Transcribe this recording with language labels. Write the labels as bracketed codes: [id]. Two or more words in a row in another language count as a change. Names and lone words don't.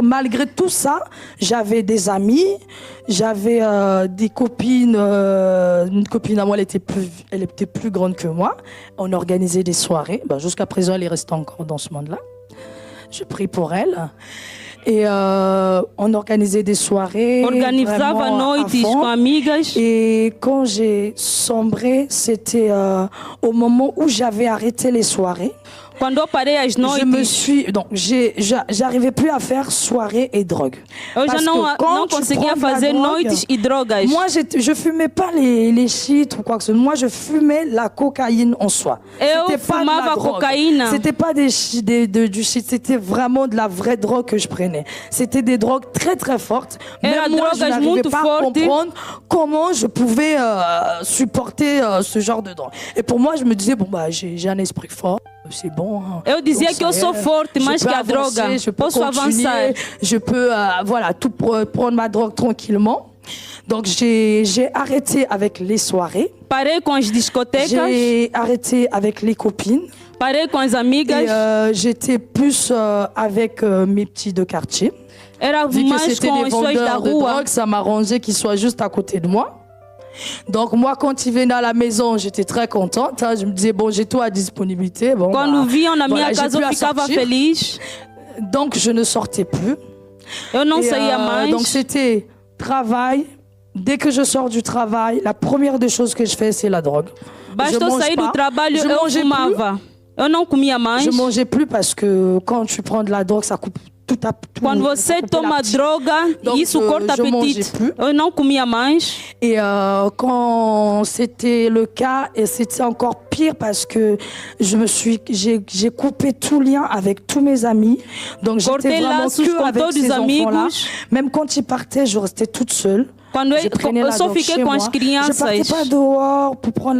[fr] Malgré tout ça, j'avais des amis, j'avais des copines. Une copine à moi, elle était plus grande que moi. On organisait des soirées. Jusqu'à présent, elle est restée encore dans ce monde-là. Je prie pour elle. Et on organisait des soirées. [pt] Organizava noites com amigas. [fr] Et quand j'ai sombré, c'était au moment où j'avais arrêté les soirées. [pt] Quando eu parei as noites, [fr] j'arrivais plus à faire soirée et drogue. [pt] Eu já não conseguia fazer noites e drogas. [fr] Moi, je fumais pas les shit ou quoi que ce soit. Moi, je fumais la cocaïne en soi. [pt] Eu fumava cocaína. [fr] C'était pas du shit, c'était vraiment de la vraie drogue que je prenais. C'était des drogues très très fortes. Même moi, je n'arrivais pas à comprendre comment je pouvais supporter ce genre de drogue. Et pour moi, je me disais, j'ai un esprit fort. C'est bon. Hein. [pt] Eu dizia que eu sou forte, mais que a droga. [fr] Je peux [pt] Posso avançar. [fr] Je peux tout prendre ma drogue tranquillement. Donc j'ai arrêté avec les soirées. [pt] Parei com as discotecas. [fr] J'ai arrêté avec les copines. [pt] Parei com as amigas. [fr] Et j'étais plus avec mes petits de quartier. [pt] Era [fr] Vu que [pt] mais [fr] c'était [pt] com [fr] des [pt] as pessoas da [fr] vendeurs de [pt] rua. [fr] drogue, ça m'arrangeait qu'ils soient juste à côté de moi. Donc moi, quand ils venaient à la maison, j'étais très contente. Hein. Je me disais, j'ai tout à disponibilité. [pt] Quando viam na minha casa, eu ficava feliz. [fr] Donc je ne sortais plus. [pt] Eu não saía mais. [fr] Donc c'était travail. Dès que je sors du travail, la première des choses que je fais, c'est la drogue. [pt] Basta eu sair do trabalho, eu fumava. Eu não comia mais. [fr] Je mangeais plus parce que quand tu prends de la drogue, ça coupe tout. [pt] Quando você toma droga, isso corta apetite. Eu não comia mais. [fr] Et quand c'était le cas, et c'était encore pire parce que j'ai coupé tout lien avec tous mes amis. Donc j'étais vraiment que avec ces enfants-là. Même quand ils partaient, je restais toute seule. Je prenais la drogue chez moi. Je partais pas dehors pour prendre.